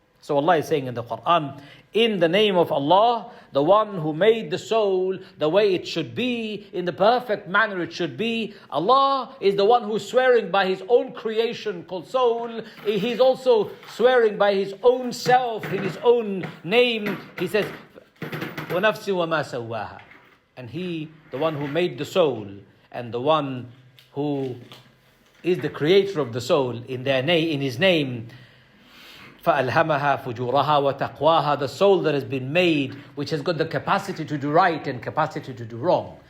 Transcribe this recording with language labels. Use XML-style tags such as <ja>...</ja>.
<en>So Allah is saying in the Quran, in the name of Allah, the one who made the soul the way it should be, in the perfect manner it should be. Allah is the one who's swearing by His own creation called soul. He's also swearing by His own self, in His own name. He says,</en> <ar>وَنَفْسٍ وَمَا سَوَّاهَا.</ar> <en>And He, the one who made the soul, and the one who is the creator of the soul, in His name,</en> <ar>فَأَلْهَمَهَا فُجُورَهَا وَتَقْوَاهَا.</ar> <en>The soul that has been made, which has got the capacity to do right and capacity to do wrong.</en>